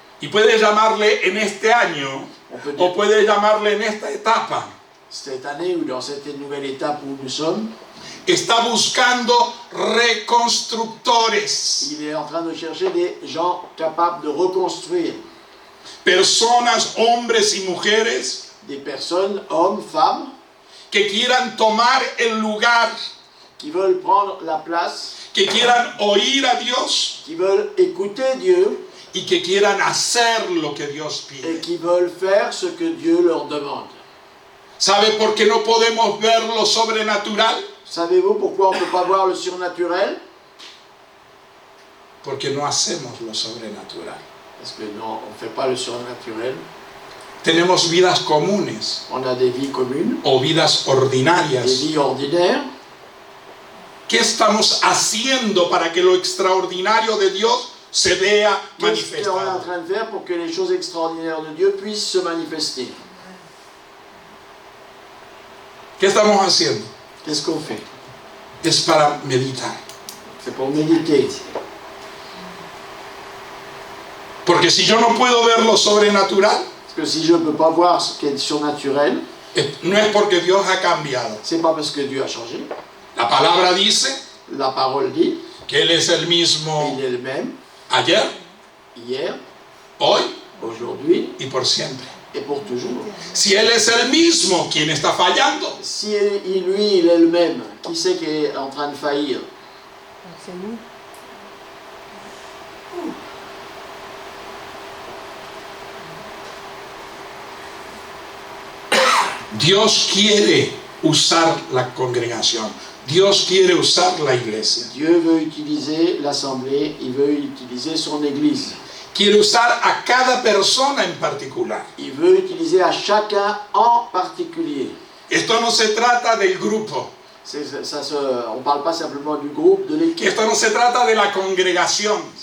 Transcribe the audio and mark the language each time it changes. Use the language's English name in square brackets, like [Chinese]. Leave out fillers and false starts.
[Spanish] y puede llamarle en este año, [French] on peut [Spanish] o [French] dire [Spanish] puede llamarle en esta etapa, [French] cette année ou dans cette nouvelle étape où nous sommes, [Spanish] está buscando reconstructores, [French] il est en train de chercher des gens capables de reconstruire, [Spanish] personas, hombres y mujeres [French] des personnes, hommes, femmes, [Spanish] que quieran tomar el lugar [French] qui veulent prendre la place [Spanish] que quieran oír a Dios [French] qui veulent écouter Dieu [Spanish] y que quieran hacer lo que Dios [French] et [Spanish] pide. [French] qui veulent faire ce que Dieu leur demande. [Spanish] ¿Sabe por qué no podemos ver lo sobrenatural? [French] Savez-vous pourquoi on ne peut pas voir le surnaturel? [Spanish] Porque no hacemos lo sobrenatural. [French] Parce que non, on ne fait pas le surnaturel. [Spanish] Tenemos vidas comunes [French] On a des vies communes, [Spanish] o vidas [French] des [Spanish] ordinarias. [French] vies ordinaires. [Spanish] ¿Qué estamos haciendo para que lo extraordinario de Dios se vea [French] Qu'est-ce qu'on est en [Spanish] manifestado? [French] train de faire pour que les choses extraordinaires de Dieu puissent se manifester? [Spanish] ¿Qué estamos haciendo? [French] Qu'est-ce qu'on fait? [Spanish] Es para meditar. [French] C'est pour méditer. [Spanish] Porque si yo no puedo ver lo sobrenatural, [French] Parce que si je ne peux pas voir ce qui est surnaturel, [Spanish] no es porque Dios ha cambiado. [French] c'est pas parce que Dieu a changé. [Spanish] La palabra dice [French] La parole dit, [Spanish] que Él es el mismo [French] il est le même, [Spanish] ayer, [French] hier, [Spanish] hoy [French] aujourd'hui [Spanish] y por siempre. [French] et pour toujours. [Spanish] Si Él es el mismo, ¿quién está fallando? [French] Si lui, il est le même, qui c'est qui est en train de faillir? C'est nous. [Spanish] Dios quiere usar la congregación. Dios quiere usar la iglesia. [French] Dieu veut utiliser l'assemblée, il veut utiliser son église. [Spanish] Quiere usar a cada persona en particular. [French] Il veut utiliser à chacun en particulier. [Spanish] Esto no se trata del grupo. [French] On ne parle pas simplement du groupe, de l'équipe. [Spanish] Esto no se trata de la congregación.